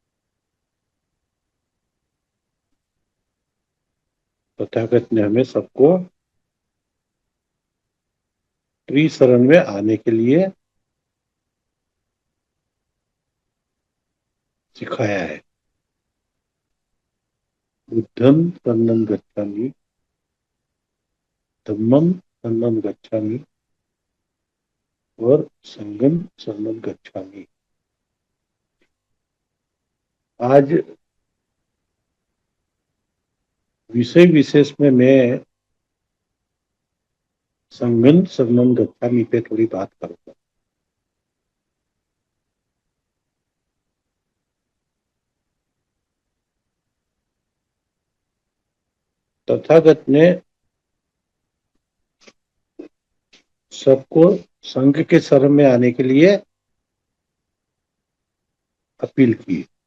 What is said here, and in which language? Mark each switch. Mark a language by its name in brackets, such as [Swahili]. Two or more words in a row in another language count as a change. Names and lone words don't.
[Hindi] तथागत ने हमें सबको त्रिशरण में आने के लिए सिखाया है। [Pali] बुद्धं शरणं गच्छामि, धम्मं शरणं गच्छामि और संघं शरणं गच्छामि। [Hindi] आज विषय विशेष में मैं [Pali] संघं शरणं गच्छामि [Hindi] पे थोड़ी बात करूंगा। तथागत ने सबको संघ के शरण में आने के लिए अपील की।